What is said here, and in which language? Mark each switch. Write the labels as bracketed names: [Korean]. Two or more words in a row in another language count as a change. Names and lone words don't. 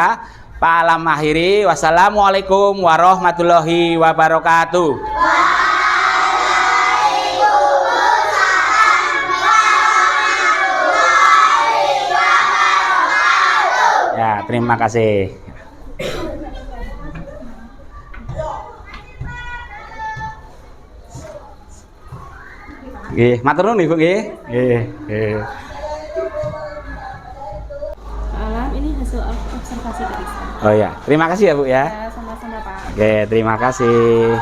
[Indonesian] Pak Alam akhiri. [Arabic] Wassalamualaikum warahmatullahi wabarakatuh. [Indonesian] Ya, terima kasih. [Javanese] Nggih, matur nuwun Ibu nggih. [Indonesian] Nggih. Alam ini hasil observasi tadi. Oh ya, terima kasih ya Bu ya. Ya, sama-sama Pak. Oke, terima kasih.